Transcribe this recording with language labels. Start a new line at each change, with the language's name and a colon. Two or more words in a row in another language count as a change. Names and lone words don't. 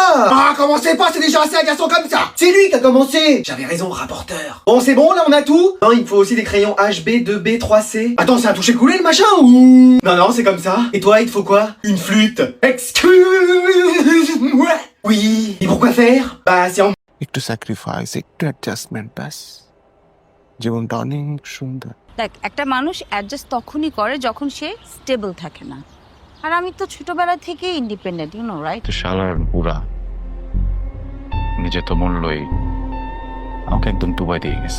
French: Ah, commencez pas, c'est déjà assez agaçant comme ça. C'est lui qui a commencé. J'avais raison, rapporteur. Bon c'est bon, là on a tout? Non, il me faut aussi des crayons HB, 2B, 3C. Attends, c'est un toucher-coulé le machin ou? Non, non, c'est comme ça. Et toi, il te faut quoi? Une flûte. Excuse-moi. Oui. Et pourquoi faire? Bah, c'est en...
Bangla: একটু স্যাক্রিফাইস একটু অ্যাডজাস্টমেন্ট ব্যাস জীবনটা অনেক সুন্দর দেখ একটা মানুষ অ্যাডজাস্ট তখনই করে যখন সে স্টেবল থাকে না আর আমি তো ছোটবেলা থেকেই ইন্ডিপেন্ডেন্ট
English: you know right
Bangla: তো শালার বুড়া নিজে তো মূল্যই আমাকে একদম ডুবাই দিয়ে গেছে।